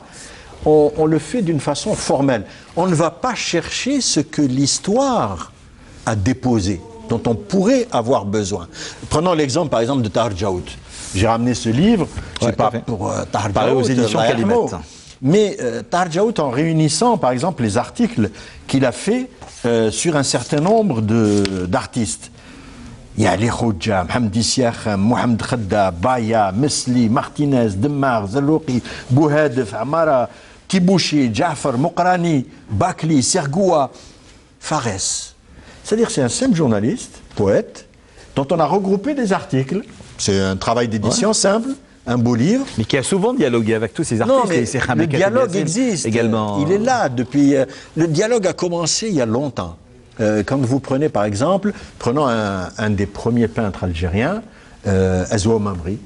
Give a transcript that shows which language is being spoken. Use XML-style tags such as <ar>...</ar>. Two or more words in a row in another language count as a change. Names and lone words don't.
<fr>On le fait d'une façon formelle. On ne va pas chercher ce que l'histoire a déposé, dont on pourrait avoir besoin. Prenons l'exemple, par exemple, de Tahar Djaoud. J'ai ramené ce livre, c'est pas pour Tahar Djaoud, aux éditions Kalimat. Mais Tahar Djaoud, en réunissant, par exemple, les articles qu'il a fait sur un certain nombre d'artistes. Il y a Ali Khoudja, Mohamed Siakhem, Mohamed Khadda, Baya, Mesli, Martinez, Demmar, Zalouki, Bouhadef, Amara, Kibouchi, Jafar, Mokrani, Bakli, Sergoua, Fares. C'est-à-dire c'est un simple journaliste, poète, dont on a regroupé des articles. C'est un travail d'édition simple, un beau livre. Mais qui a souvent dialogué avec tous ces artistes. Non, mais le dialogue existe. Également. Il est là depuis... le dialogue a commencé il y a longtemps. Quand vous prenez, par exemple, prenons un des premiers peintres algériens, Azwa Mamri.</fr>